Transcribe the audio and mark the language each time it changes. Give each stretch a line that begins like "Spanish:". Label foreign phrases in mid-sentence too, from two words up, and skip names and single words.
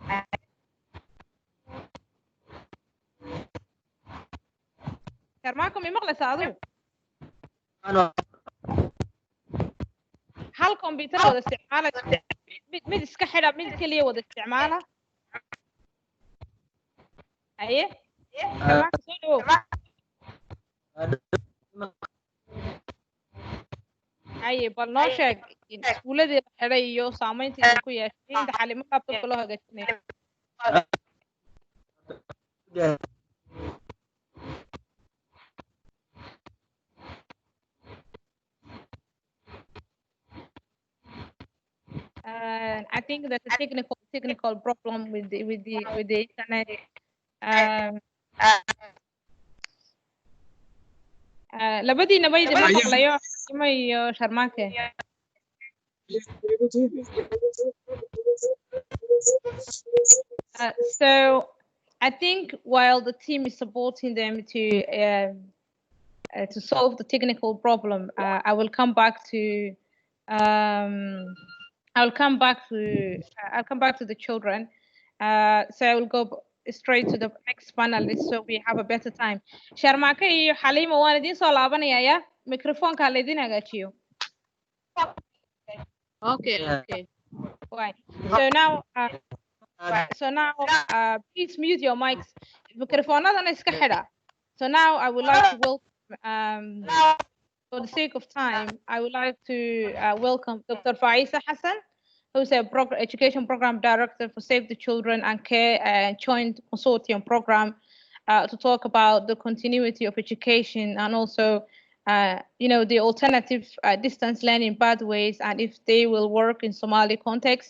Somali: sharmaako ma maqlaysaa adigu hal computer wada isticmaala mid iska xidha mid kaliya wada isticmaala aye sharmaako soo dhawow aye bal noo sheeg iskuuladii la xidhay iyo saamayntii ku yeeshay inta xalimo qaabka loo hagaajinayo
English: I think that's a technical problem with the internet.
Somali: labadiina ma idin maqlayo ima iyo sharmaake
English: so I think while the team is supporting them to solve the technical problem, I will come back to I'll come back to the children. So I will go straight to the next panelist so we have a better time.
Somali: Sharmaake iyo Halima waan idin soo laabanaya microphone-ka la idin hagaajiyo.
English: Okay. Right. So now please mute your mics.
Somali: Microphone-adana iska xidha.
English: So now I would like to welcome for the sake of time, I would like to welcome Dr. Faisa Hassan, who's a education program director for Save the Children and Care Joint Consortium program, to talk about the continuity of education and also, the alternative distance learning pathways and if they will work in Somali context.